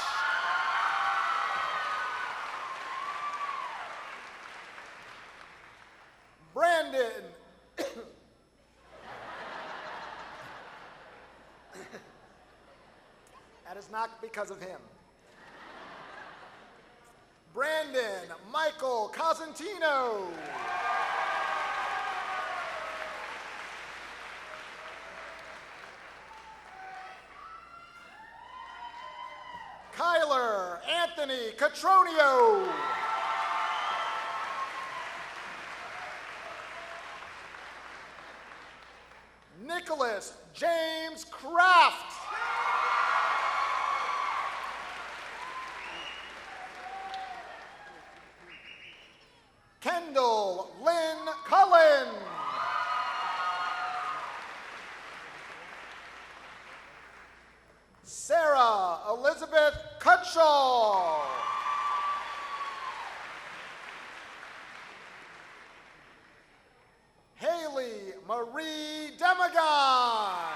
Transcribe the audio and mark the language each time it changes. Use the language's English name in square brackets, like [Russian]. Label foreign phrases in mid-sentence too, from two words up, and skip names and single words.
[English] Brandon that is not because of him. Brandon Michael Cosentino. Kyler Anthony Catronio. Nicholas James Kraft. Kendall Lynn Cullen. Sarah Elizabeth Cutshaw. Haley Marie Demagon.